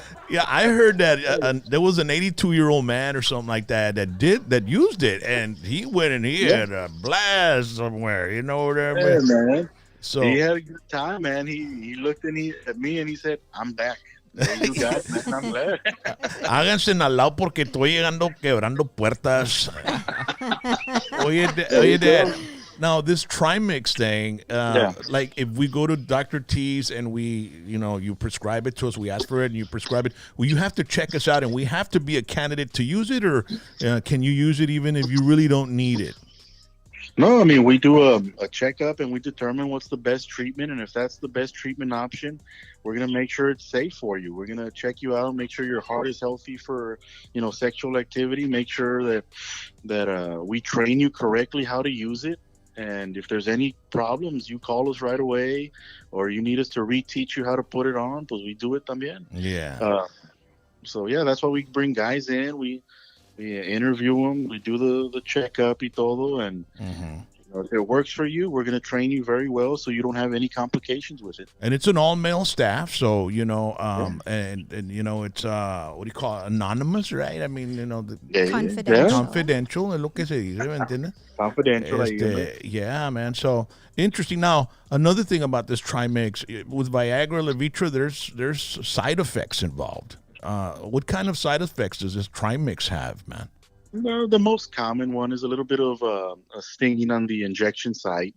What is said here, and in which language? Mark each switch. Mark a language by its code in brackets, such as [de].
[en] Yeah, I heard that there was an 82-year-old man or something like that used it, and he went and he had a blast somewhere. You know what I mean? Yeah, man. So he had a good time, man. He looked at me and he said, "I'm back." You got it, man. I'm glad. [es] Háganse al lado porque estoy llegando quebrando puertas. Oye, [en] Dad. Now this Trimix thing, like if we go to Dr. T's and you prescribe it to us, we ask for it and you prescribe it, well, you have to check us out and we have to be a candidate to use it, or can you use it even if you really don't need it? No, we do a checkup and we determine what's the best treatment, and if that's the best treatment option, we're going to make sure it's safe for you. We're going to check you out, make sure your heart is healthy for, sexual activity, make sure that we train you correctly how to use it. And if there's any problems, you call us right away, or you need us to reteach you how to put it on, [es] pues [en] we do it [es] también. [en] Yeah. So, yeah, that's why we bring guys in. We interview them. We do the checkup [es] y todo. [en] And if it works for you, we're going to train you very well so you don't have any complications with it. And it's an all-male staff, so, and it's, what do you call it, anonymous, right? Confidential. Confidential, [es] es lo que se dice, ¿me entiendes? [en] Confidential. Yeah, man. So interesting. Now, another thing about this Trimix, with Viagra, Levitra, there's side effects involved. What kind of side effects does this Trimix have, man? No, the most common one is a little bit of a stinging on the injection site.